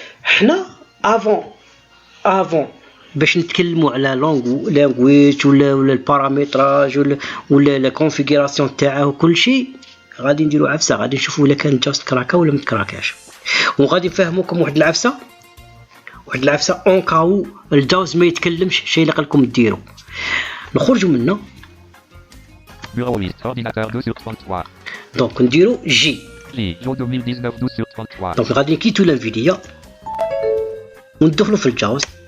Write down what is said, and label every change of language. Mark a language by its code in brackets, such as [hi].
[ar] حنا افون باش نتكلموا على لانغويج ولا البارامتراج ولا لا كونفيغوراسيون تاعه وكل شيء غادي نديروا عفسه غادي نشوفوا الا كان جاست كراكا ولا متكراكاش وغادي نفهموكم واحد العفسه اون كاو الجاوز ما يتكلمش الشيء اللي قالكم ديروا. نخرجوا منه. [fr] Bureau liste, ordinateur 2 sur 33. [ar] دونك نديروا جي. [fr] Jo 2019 12 sur 33. [ar] دونك غادي نكيتو لانفيديا وندخلوا في الجاوز.